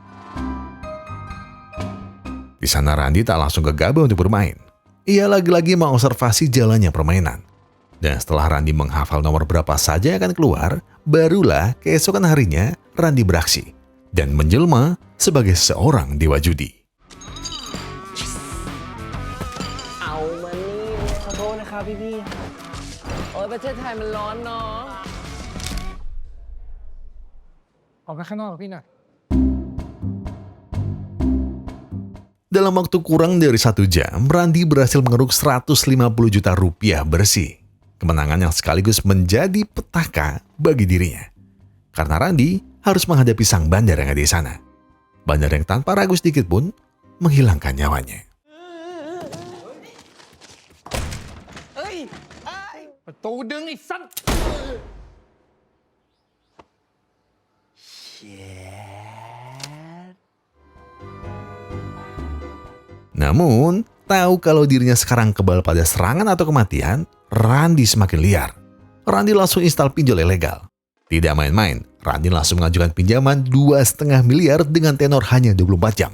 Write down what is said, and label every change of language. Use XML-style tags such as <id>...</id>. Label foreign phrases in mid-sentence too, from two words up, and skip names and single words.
<id>Di sana Randi tak langsung gegabah untuk bermain. Ia lagi-lagi mengobservasi jalannya permainan. Dan setelah Randi menghafal nomor berapa saja yang akan keluar, barulah keesokan harinya Randi beraksi dan menjelma sebagai seorang dewa judi.</id> <th>เอามานี่ขอโทษนะครับพี่ๆโอ้ยประเทศไทยมันร้อนเนาะ ออกไปข้างนอกกับพี่หน่อย</th> <id>Dalam waktu kurang dari 1 jam, Randi berhasil mengeruk 150 juta rupiah bersih. Kemenangan yang sekaligus menjadi petaka bagi dirinya. Karena Randi harus menghadapi sang bandar yang ada di sana. Bandar yang tanpa ragu sedikit pun menghilangkan nyawanya.</id> <th>เอ้ยประตูดึงไอ้สัตว์</th> <id>Namun, tahu kalau dirinya sekarang kebal pada serangan atau kematian, Randi semakin liar. Randi langsung install pinjol ilegal. Tidak main-main, Randi langsung mengajukan pinjaman 2,5 miliar dengan tenor hanya 24 jam.</id>